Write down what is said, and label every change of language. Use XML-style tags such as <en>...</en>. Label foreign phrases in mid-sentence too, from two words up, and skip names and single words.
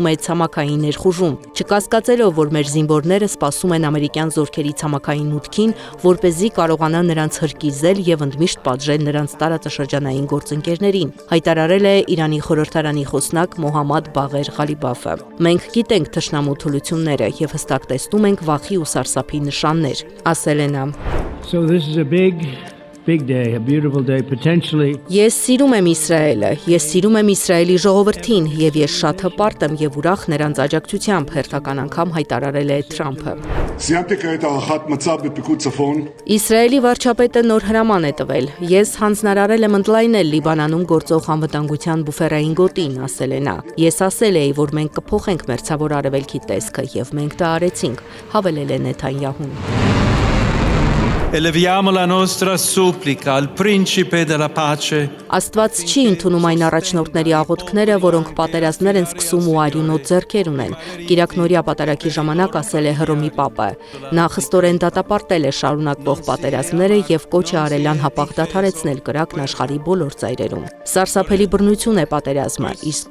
<hy>է ցամաքային ներխուժում, չկասկածելով, որ մեր զինվորները սպասում են ամերիկյան զորքերի ցամաքային մուտքին, որպեսզի կարողանա նրանց հրկիզել եւ ընդմիշտ պատժել նրանց տարածաշրջանային գործընկերներին, հայտարարել է Իրանի խորհրդարանի խոսնակ Մոհամմադ Բաղեր Ղալիբաֆը։ Մենք գիտենք թշնամու թուլությունները եւ հստակ տեսնում ենք վախի ու սարսափի նշաններ, ասել է նա։</hy> <en>So this is a big day, a beautiful day, potentially.</en> <hy>Ես սիրում եմ Իսրայելը, ես սիրում եմ Իսրայելի ժողովրդին եւ ես շատ հպարտ եմ եւ ուրախ նրանց աջակցությամբ, հերթական անգամ հայտարարել է Թրամփը։ Իսրայելի վարչապետը նոր հրաման է տվել։ Ես հանձնարարել եմ ընդլայնել Լիբանանում գործող անվտանգության բուֆերային գոտին, ասել է նա։ Ես ասել էի, որ մենք կփոխենք մերձավոր արևելքի տեսքը եւ մենք դա արեցինք, հավելել է Նեթանյահուն։</hy> <it>Eleviamo la nostra supplica al principe della pace.</it> <hy>Աստված չի ընդունում այն առաջնորդների աղոթքները, որոնք պատերազմներ են սկսում ու արյունոտ ձեռքեր ունեն։ Կիրակնորյա պատարագի ժամանակ ասել է Հռոմի Պապը։ Նա խստորեն դատապարտել է շարունակվող պատերազմները եւ կոչ է արել անհապաղ դադարեցնել կրակն աշխարհի բոլոր ծայրերում։ Սարսափելի բռնություն է պատերազմը, իսկ</hy>